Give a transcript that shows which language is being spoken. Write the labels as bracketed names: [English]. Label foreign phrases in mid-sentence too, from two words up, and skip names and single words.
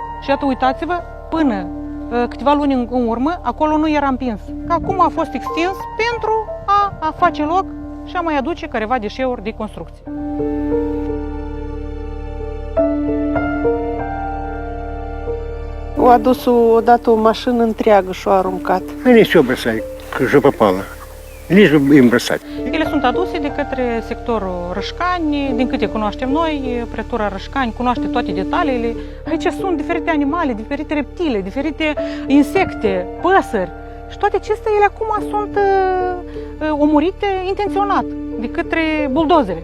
[Romanian] Și iată, uitați-vă, până câteva luni în urmă, acolo nu era împins. Acum a fost extins pentru a face loc și a mai aduce careva deșeuri de construcții. Au adus odată o mașină întreagă și o aruncat. [Russian] Они все бросали, что попало. Лишь бы им бросать. [Romanian] Ele sunt aduse de către sectorul Rășcani, din câte cunoaștem noi, prefectura Rășcani cunoaște toate detaliile. Aici sunt diferite animale, diferite reptile, diferite insecte, păsări. Și toate acestea, ele acum sunt omorite intenționat de către buldozere.